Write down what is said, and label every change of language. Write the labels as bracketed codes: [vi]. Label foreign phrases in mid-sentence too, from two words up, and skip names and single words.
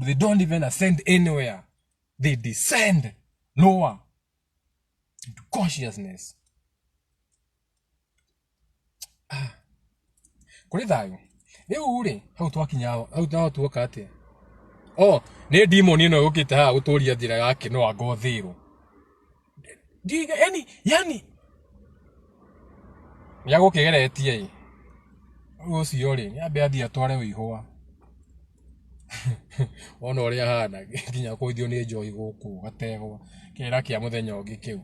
[en] They don't even ascend anywhere, they descend lower into consciousness. [ki] Kuri thayo riu ri hau twakinya hau na tuoka atia ni demon ino yukite ha guturia thira yake no agothiro diga yani ya gukigeretie ucio ri ni ambe athia tware wihwa ona uri hana nginya kuithio ni joy guku gategwa kira kia muthenya ungi kiu.